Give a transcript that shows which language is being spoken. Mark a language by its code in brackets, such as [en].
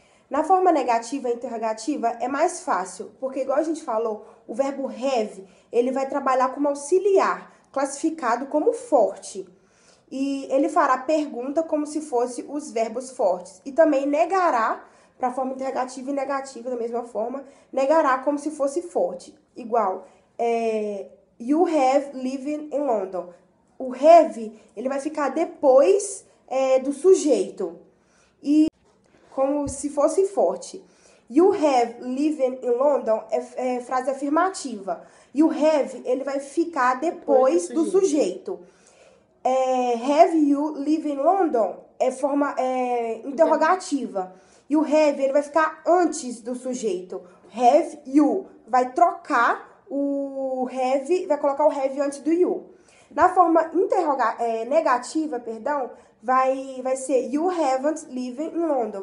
[pt] Na forma negativa e interrogativa é mais fácil, porque igual a gente falou, o verbo have, ele vai trabalhar como auxiliar, classificado como forte. E ele fará pergunta como se fosse os verbos fortes. E também negará, para a forma interrogativa e negativa da mesma forma, negará como se fosse forte. Igual, [en] you have lived in London. [pt] O have, ele vai ficar depois do sujeito. E como se fosse forte. [en] You have lived in London [pt] é frase afirmativa. [en] You have, [pt] ele vai ficar depois do sujeito. [en] Have you lived in London? [pt] É forma interrogativa. E o have, ele vai ficar antes do sujeito. Have you. Vai trocar o have, vai colocar o have antes do you. Na forma negativa, perdão, vai ser [en] you haven't lived in London.